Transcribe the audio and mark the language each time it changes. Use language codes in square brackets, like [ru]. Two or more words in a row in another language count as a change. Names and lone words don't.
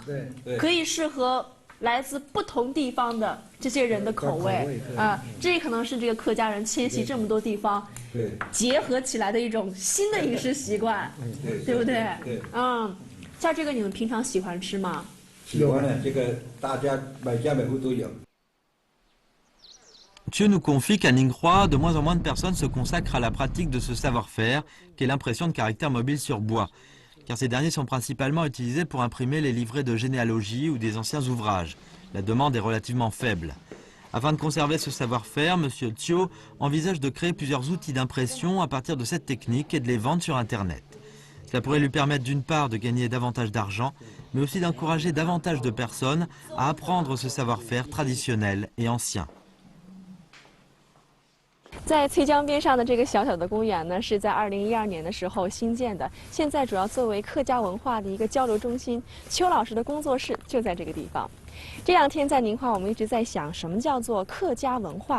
[zh] 可以适合来自不同地方的这些人的口味啊。这可能是这个客家人迁徙这么多地方，结合起来的一种新的饮食习惯，对不对？像这个你们平常喜欢吃吗？喜欢的，这个大家每家每户都有。 [fr] Thieu nous confie qu'à Ningxia, de moins en moins de personnes se consacrent à la pratique de ce savoir-faire, qu'est l'impression de caractères mobiles sur bois, car ces derniers sont principalement utilisés pour imprimer les livrets de généalogie ou des anciens ouvrages. La demande est relativement faible. Afin de conserver ce savoir-faire, M. Thieu envisage de créer plusieurs outils d'impression à partir de cette technique et de les vendre sur Internet. Cela pourrait lui permettre d'une part de gagner davantage d'argent, mais aussi d'encourager davantage de personnes à apprendre ce savoir-faire traditionnel et ancien. [zh] 在翠江边上的这个小小的公园呢，是在2012年的时候新建的，现在主要作为客家文化的一个交流中心。邱老师的工作室就在这个地方。这两天在宁化，我们一直在想，什么叫做客家文化？